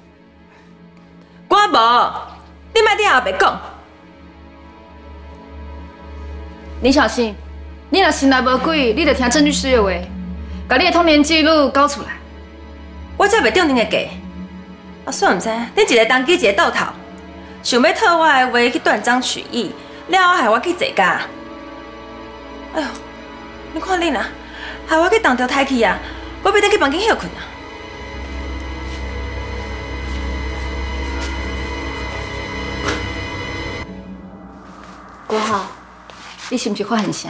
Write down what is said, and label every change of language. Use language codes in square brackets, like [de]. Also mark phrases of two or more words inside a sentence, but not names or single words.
[nan] 我无，你莫顶后白讲。林小新，你若心内无鬼，你着听郑律师的话，把你的通联记录交出来。我才袂中恁的计，啊，算毋知恁一个当机一个倒头，想要套我的话去断章取义，了后害我去坐监。哎呦，你看恁啊，害我去动着胎气啊，我要得去房间休困啊。国豪，你是毋是发现啥？